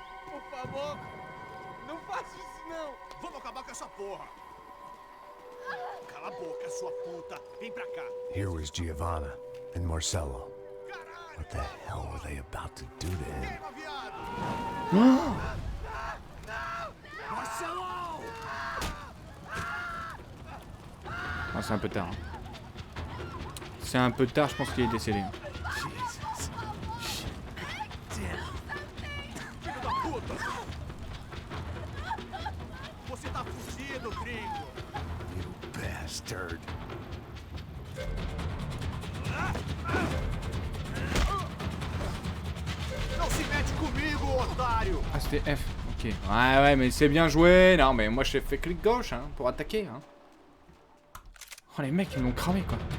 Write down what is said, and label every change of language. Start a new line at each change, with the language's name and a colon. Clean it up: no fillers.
Portuguese: Por favor, não faça isso não. Vamos acabar com essa porra. Cala a boca, sua puta. Vem pra cá.
English: Here was Giovanna and Marcello. What the hell were they about to do to him?
Portuguese: Queima, viado. Marcello!
French: Ah, c'est un peu tard. Hein. C'est un peu tard, je pense qu'il est décédé. Hein.
English: Jesus. Shit. Damn.
Portuguese: Filho da puta. Você tá fugido, gringo.
English: You bastard.
Portuguese: Não se mete comigo, otário.
French: Ah, c'était F. Ok. Ouais, ouais, mais c'est bien joué. Non, mais moi, j'ai fait clic gauche hein, pour attaquer. Hein. Oh, les mecs, ils m'ont cramé, quoi.